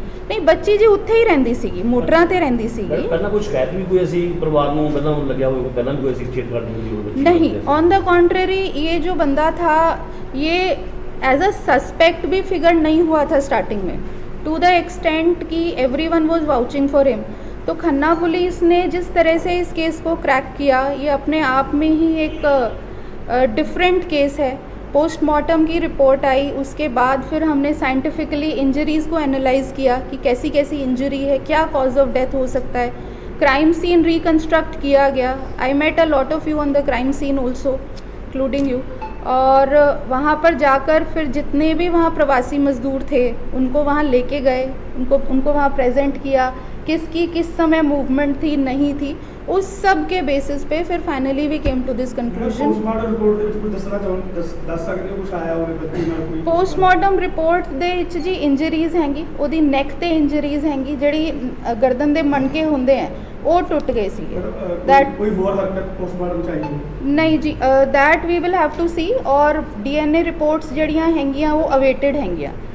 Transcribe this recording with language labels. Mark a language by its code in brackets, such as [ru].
[pa] नहीं, बच्ची जी उत्थे ही रहंदी सीगी, मोटरां ते रहंदी सीगी। ਪਹਿਲਾਂ ਕੁਝ ਸ਼ਿਕਾਇਤ ਵੀ ਕੋਈ ਅਸੀਂ ਪਰਿਵਾਰ ਨੂੰ ਪਹਿਲਾਂ ਲੱਗਿਆ ਹੋਵੇ, ਪਹਿਲਾਂ ਵੀ ਕੋਈ ਅਸੀਂ ਛੇੜਖਾਨੀ ਹੋਈ ਹੋਵੇ? [hi] नहीं, [en] on the contrary [hi] ये जो बंदा था ये एज अ सस्पेक्ट भी फिगर नहीं हुआ था स्टार्टिंग में, [en] To the extent कि everyone was vouching for him. [hi] तो खन्ना पुलिस ने जिस तरह से इस केस को क्रैक किया ये अपने आप में ही एक डिफरेंट केस है। पोस्टमार्टम की रिपोर्ट आई, उसके बाद फिर हमने साइंटिफिकली इंजरीज़ को एनालाइज़ किया कि कैसी कैसी इंजरी है, क्या कॉज ऑफ डेथ हो सकता है। क्राइम सीन रिकन्स्ट्रक्ट किया गया। [en] I met a lot of you on the crime scene also including you, [hi] और वहाँ पर जाकर फिर जितने भी वहाँ प्रवासी मज़दूर थे उनको वहाँ लेके गए, उनको वहाँ प्रेजेंट किया, किसकी किस समय मूवमेंट थी नहीं थी, उस सब के बेसिस पे फिर [en] Finally we came to this conclusion. [pa] Postmortem report ਦੇ ਵਿੱਚ ਕੁਝ ਦੱਸਣਾ ਦੱਸ ਸਕਦੇ ਹੋ ਕੁਝ ਆਇਆ ਹੋਵੇ ਬੱਚੀ ਨਾਲ ਕੋਈ ਪੋਸਟਮਾਰਟਮ ਰਿਪੋਰਟ ਦੇ ਵਿੱਚ ਜੀ ਇੰਜਰੀਜ਼ ਹੈਗੀ, ਉਹਦੀ ਨੈਕ ਤੇ ਇੰਜਰੀਜ਼ ਹੈਗੀ, ਜਿਹੜੀ ਗਰਦਨ ਦੇ ਮਣਕੇ ਹੁੰਦੇ ਆ ਉਹ ਟੁੱਟ ਗਏ ਸੀਗੇ। [en] That- [pa] ਕੋਈ ਹੋਰ ਹਰਕਤ ਪੋਸਟਮਾਰਟਮ ਚਾਹੀਦੀ ਨਹੀਂ ਜੀ, [en] that we will have to see, [pa] ਔਰ DNA ਰਿਪੋਰਟਸ ਜਿਹੜੀਆਂ ਹੈਗੀਆਂ ਉਹ ਅਵੇਟਡ ਹੈਗੀਆਂ।